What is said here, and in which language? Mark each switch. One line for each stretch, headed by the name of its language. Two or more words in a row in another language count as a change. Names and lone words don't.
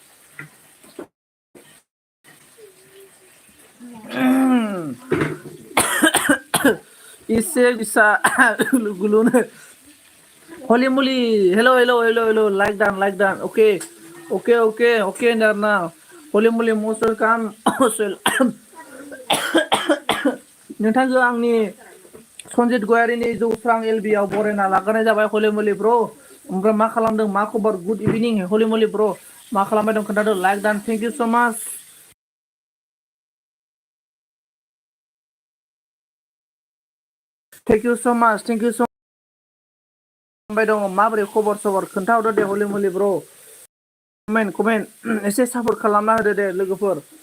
Bodo: इसे बिसा गुलुनो
English: Holy moly! Hello, hello, hello, hello. Like done. Okay, now. Holy moly, most welcome.
Bodo: नोंथांजों आंनि सनजित गयारिनि जौस्रां एलबि आव बरायना लाग्रोनाय जाबाय हलि मलि ब्र ओमफ्राय मा खालामदों मा खबर
English: good evening
Bodo: हलि मलि ब्र मा खालामबाय दं खोन्थादो
English: like done thank you so much thank you
Bodo: स' खालामबाय दङ माबोरै खबर सबर खोन्थाहरदो दे हलि मलि ब्र कमेन्ट एसे सापर्ट खालामना होदो दे लोगोफोर